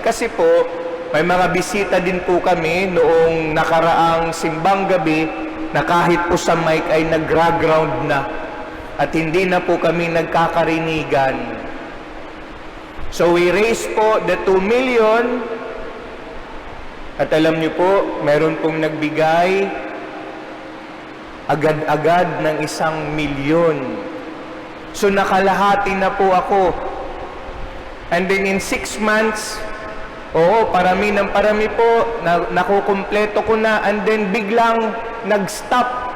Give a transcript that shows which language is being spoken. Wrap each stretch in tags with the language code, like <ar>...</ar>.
<tl>Kasi po, may mga bisita din po kami noong nakaraang simbang gabi na kahit po sa mic ay nag-ground na. At hindi na po kami nagkakarinigan.</tl> <en>So we raised po the 2 million.</en> <tl>At alam niyo po, meron pong nagbigay agad-agad ng 1 milyon. So nakalahati na po ako.</tl> <en>And then in 6 months,</en> <tl>parami ng parami po, nakukumpleto ko na,</tl> <en>and then</en> <tl>biglang nag-stop.</tl>